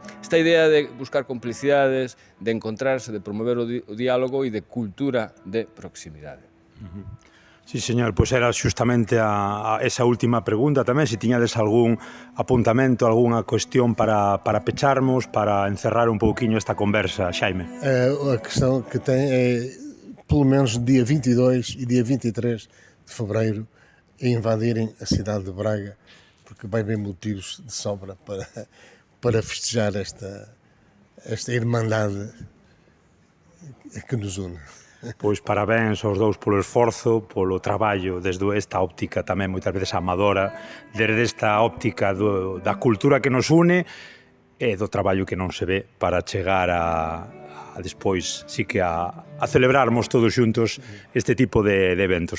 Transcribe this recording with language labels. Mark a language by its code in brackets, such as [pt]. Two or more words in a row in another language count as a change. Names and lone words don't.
[gl] Esta idea de buscar complicidades, de encontrarse, de promover o diálogo e de cultura de proximidade. Sí, señor, pois era xustamente esa última pregunta tamén, se tiñades algún apuntamento, algunha cuestión para pecharmos, para encerrar un pouquiño esta conversa, Xaime. [pt] A questão que tem é, pelo menos dia 22 e dia 23 de fevereiro, invadirem a cidade de Braga, porque vai haver motivos de sobra para festejar esta irmandade que nos une. [gl] Pois parabéns aos dous polo esforzo, polo traballo desde esta óptica tamén moitas veces amadora, desde esta óptica da cultura que nos une e do traballo que non se ve para chegar a despois sí que a celebrarmos todos xuntos este tipo de eventos.